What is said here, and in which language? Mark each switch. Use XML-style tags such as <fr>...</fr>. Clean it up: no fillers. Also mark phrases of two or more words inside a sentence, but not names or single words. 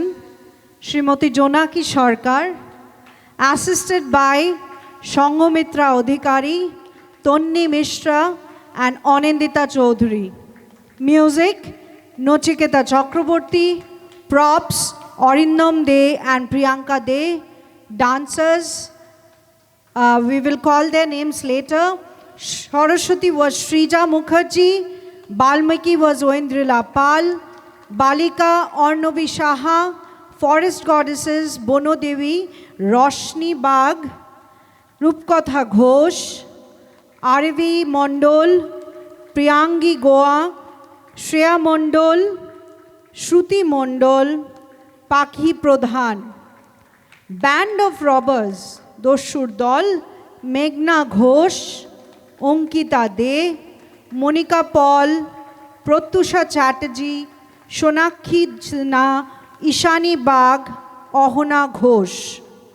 <en>Srimoti Jonaki Sarkar, assisted by Shangomitra Odhikari, Tonni Mishra and Anindita Chaudhary. Music, Nochiketa Chakraborty. Props, Orindam De and Priyanka De. Dancers, we will call their names later. Saraswati was Shrija Mukherjee. Balmiki was Oindrila Pal. Balika Ornobi Shaha. Forest goddesses Bono Devi, Roshni Bag, Rupkotha Ghosh, Arvi Mondol, Priyangi Goa, Shreya Mondol, Shruti Mondol, Pakhi Pradhan. Band of Robbers, Doshur Dol, Meghna Ghosh, Onkita De, Monica Paul, Protyusha Chatterjee, Shonakhi Jna, Ishani Bag, Ohana Ghosh.</en>